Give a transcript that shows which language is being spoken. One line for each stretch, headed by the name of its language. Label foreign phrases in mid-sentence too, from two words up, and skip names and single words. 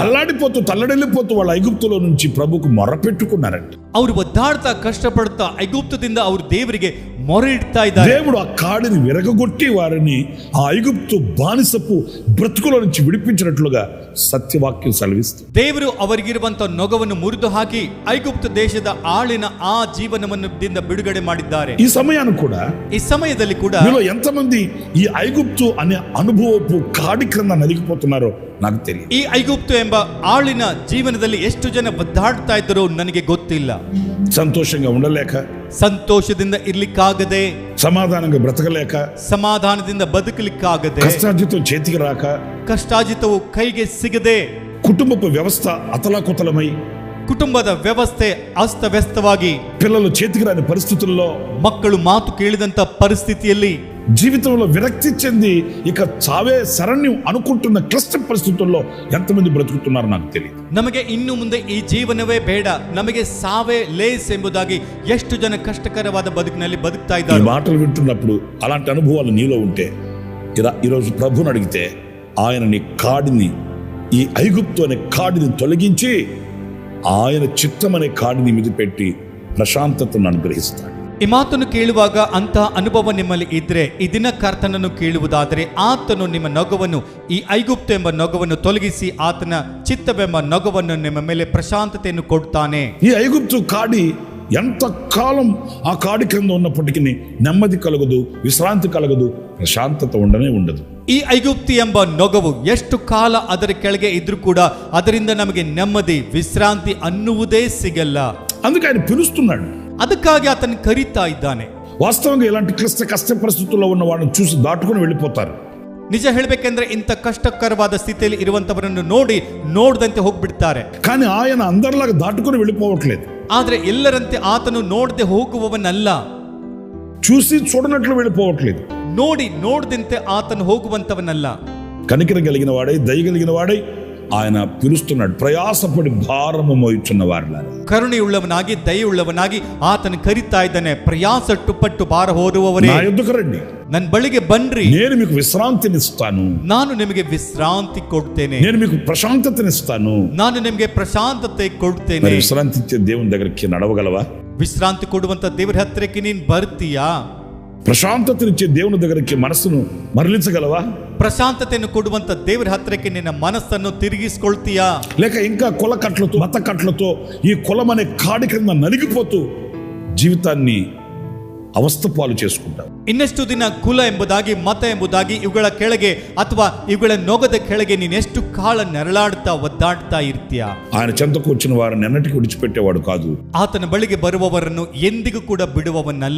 Telugu: అల్లాడిపోతూ తల్లడిల్లిపోతూ వాళ్ళ ఐగుప్తులో నుంచి ప్రభుకు మొరపెట్టుకున్నారంట.
Kannada: ಅವರು ಒದ್ದಾಡ್ತಾ ಕಷ್ಟಪಡ್ತಾ ಐಗುಪ್ತದಿಂದ ಅವರು ದೇವರಿಗೆ ಮೊರೆ ಇಡ್ತಾ ಇದ್ದಾರೆ.
Telugu: దేవుడు ఆ కాడిని విరగగొట్టి వారిని ఆ ఐగుప్తు బానిసపు బ్రతుకులో నుంచి విడిపించినట్లుగా సత్యవాక్యం సెలవిస్తుంది.
Kannada: ದೇವರು ಅವರಿಗಿರುವಂತ ನೊಗವನ್ನು ಮುರಿದು ಹಾಕಿ ಐಗುಪ್ತ ದೇಶದ ಆಳಿನ ಆ ಜೀವನದಿಂದ ಬಿಡುಗಡೆ ಮಾಡಿದ್ದಾರೆ.
Telugu: ఈ సమయాన్ని కూడా
Kannada: ಈ ಸಮಯದಲ್ಲಿ ಕೂಡ
Telugu: మీలో ఎంతమంది ఈ ఐగుప్తు అనే అనుభవపు కాడి క్రింద నలిగిపోతున్నారో నాకు తెలియదు.
Kannada: ಈ ಐಗುಪ್ತು ಎಂಬ ಆಳಿನ ಜೀವನದಲ್ಲಿ ಎಷ್ಟು ಜನ ಒದ್ದಾಡ್ತಾ ಇದ್ದರೋ ನನಗೆ ಗೊತ್ತಿಲ್ಲ.
Telugu: సంతోషంగా ఉండలేక,
Kannada: ಸಂತೋಷದಿಂದ ಇರ್ಲಿಕ್ಕಾಗದೆ,
Telugu: సమాధానంగా బ్రతకలేక,
Kannada: ಸಮಾಧಾನದಿಂದ ಬದುಕಲಿಕ್ಕಾಗದೆ,
Telugu: కష్టార్జితం చేతికి రాక,
Kannada: ಕಷ್ಟಾರ್ಜಿತವು ಕೈಗೆ ಸಿಗದೆ,
Telugu: కుటుంబపు వ్యవస్థ అతలాకుతలమై,
Kannada: ಕುಟುಂಬದ ವ್ಯವಸ್ಥೆ ಅಸ್ತವ್ಯಸ್ತವಾಗಿ,
Telugu: పిల్లలు చేతికి రాని పరిస్థితుల్లో,
Kannada: ಮಕ್ಕಳು ಮಾತು ಕೇಳಿದಂತ ಪರಿಸ್ಥಿತಿಯಲ್ಲಿ,
Telugu: జీవితంలో విరక్తి చెంది ఇక చావే శరణ్యం అనుకుంటున్న క్లిష్ట పరిస్థితుల్లో ఎంతమంది బ్రతుకుతున్నారో నాకు తెలియదు.
Kannada: ನಮಗೆ ಇನ್ನು ಮುಂದೆ ಈ ಜೀವನವೇ ಬೇಡ, ನಮಗೆ ಸಾವೇ ಲೇಸ್ ಎಂಬುದಾಗಿ ಎಷ್ಟು ಜನ ಕಷ್ಟಕರವಾದ ಬದುಕಿನಲ್ಲಿ ಬದುಕ್ತಾ
Telugu: ఈ
Kannada: ಇದ್ದಾರೆ.
Telugu: మాటలు వింటున్నప్పుడు అలాంటి అనుభవాలు నీలో ఉంటే ఈరోజు ప్రభువుని అడిగితే ఆయన నీ కాడిని, ఈ ఐగుప్తు అనే కాడిని తొలగించి ఆయన చిత్తం అనే కాడిని మీద పెట్టి ప్రశాంతతను అనుగ్రహిస్తాడు.
Kannada: ಈ ಮಾತನ್ನು ಕೇಳುವಾಗ ಅಂತ ಅನುಭವ ನಿಮ್ಮಲ್ಲಿ ಇದ್ರೆ ಈ ದಿನ ಕರ್ತನನ್ನು ಕೇಳುವುದಾದರೆ ಆತನು ನಿಮ್ಮ ನೊಗವನ್ನು, ಈ ಐಗುಪ್ತ ಎಂಬ ನೊಗವನ್ನು ತೊಲಗಿಸಿ ಆತನ ಚಿತ್ತವೆಂಬ ನೊಗವನ್ನು ನಿಮ್ಮ ಮೇಲೆ ಪ್ರಶಾಂತತೆಯನ್ನು ಕೊಡ್ತಾನೆ.
Telugu: ఈ ఐగుప్తు కాడి ఎంత కాలం ఆ కాడి క్రింద ఉన్నప్పటికీ నెమ్మది కలగదు, విశ్రాంతి కలగదు, ప్రశాంతత ఉండనే ఉండదు.
Kannada: ಈ ಐಗುಪ್ತಿ ಎಂಬ ನೊಗವು ಎಷ್ಟು ಕಾಲ ಅದರ ಕೆಳಗೆ ಇದ್ರೂ ಕೂಡ ಅದರಿಂದ ನಮಗೆ ನೆಮ್ಮದಿ, ವಿಶ್ರಾಂತಿ ಅನ್ನುವುದೇ ಸಿಗಲ್ಲ.
Telugu: అందుకే ఆయన పిలుస్తున్నాడు.
Kannada: ಅದಕ್ಕಾಗಿ ಆತನ ಕರೀತಾ ಇದ್ದಾನೆ.
Telugu: వాస్తవంగా ఇలాంటి కష్ట పరిస్థితుల్లో ఉన్న వాళ్ళని చూసి దాటుకుని వెళ్ళిపోతారు.
Kannada: ನಿಜ ಹೇಳಬೇಕೆಂದ್ರೆ ಇಂಥ ಕಷ್ಟಕರವಾದ ಸ್ಥಿತಿಯಲ್ಲಿ ಇರುವಂತವರನ್ನು ನೋಡದಂತೆ ಹೋಗ್ಬಿಡ್ತಾರೆ.
Telugu: కానీ ఆయన అందరిలాగా దాటుకుని వెళ్ళిపోవట్లేదు.
Kannada: ಆದ್ರೆ ಎಲ್ಲರಂತೆ ಆತನು ನೋಡದೆ ಹೋಗುವವನಲ್ಲ,
Telugu: చూసి చూడనట్లు వెళ్ళిపోవట్లేదు.
Kannada: ನೋಡದಂತೆ ಆತನು ಹೋಗುವಂತವನಲ್ಲ.
Telugu: కనికరం కలిగిన వాడై, దయ కలిగిన వాడై ఆయన పిలుస్తున్నాడు. ప్రయాసపడి భారము మోయుచున్న వారిలారా,
Kannada: ಕರುಣೆಯುಳ್ಳವನಾಗಿ ದಯೆಯುಳ್ಳವನಾಗಿ ಆತನು ಕರೀತಾ ಇದ್ದಾನೆ. ಪ್ರಯಾಸಟ್ಟುಪಟ್ಟು ಭಾರ ಹೊರುವವರೇ,
Telugu: నా యొద్దకు రండి,
Kannada: ನನ್ನ ಬಳಿಗೆ ಬನ್ರಿ,
Telugu: నేను మీకు ವಿಶ್ರಾಂತಿನಿస్తాను,
Kannada: ನಾನು ನಿಮಗೆ ವಿಶ್ರಾಂತಿ ಕೊಡ್ತೇನೆ,
Telugu: నేను మీకు ప్రశాంతతనిస్తాను.
Kannada: ನಾನು ನಿಮಗೆ ಪ್ರಶಾಂತತೆ ಕೊಡ್ತೇನೆ.
Telugu: మరి విశ్రాంతి ఇచ్చే దేవుని దగ్గరికి నడవగలవా?
Kannada: ವಿಶ್ರಾಂತಿ ಕೊಡುವಂತ ದೇವರ ಹತ್ತಿರಕ್ಕೆ ನೀನ್ ಬರ್ತೀಯಾ?
Telugu: ప్రశాంతతనిచ్చే దేవుని దగ్గరికి మనసును మరలించగలవా?
Kannada: ಪ್ರಶಾಂತತೆಯನ್ನು ಕೊಡುವಂತ ದೇವರ ಹತ್ತಿರಕ್ಕೆ ನಿನ್ನ ಮನಸ್ಸನ್ನು ತಿರುಗಿಸ್ಕೊಳ್ತೀಯಾ?
Telugu: లేక ఇంకా కుల కట్లతో, మత కట్లతో ఈ కులం అనే కాడి క్రింద నలిగిపోతూ జీవితాన్ని అవస్థ పాలు చేసుకుంటావు.
Kannada: ಇನ್ನೆಷ್ಟು ದಿನ ಕುಲ ಎಂಬುದಾಗಿ, ಮತ ಎಂಬುದಾಗಿ ಇವುಗಳ ಕೆಳಗೆ ಅಥವಾ ಇವುಗಳ ನೊಗದ ಕೆಳಗೆ ನೀನೆಷ್ಟು ಕಾಲ ನೆರಳಾಡ್ತಾ ಒದ್ದಾಡ್ತಾ ಇರ್ತೀಯ.
Telugu: ఆయన చెంతకు వచ్చిన వారిని ఎన్నటికీ విడిచిపెట్టేవాడు కాదు.
Kannada: ಆತನ ಬಳಿಗೆ ಬರುವವರನ್ನು ಎಂದಿಗೂ ಕೂಡ ಬಿಡುವವನಲ್ಲ.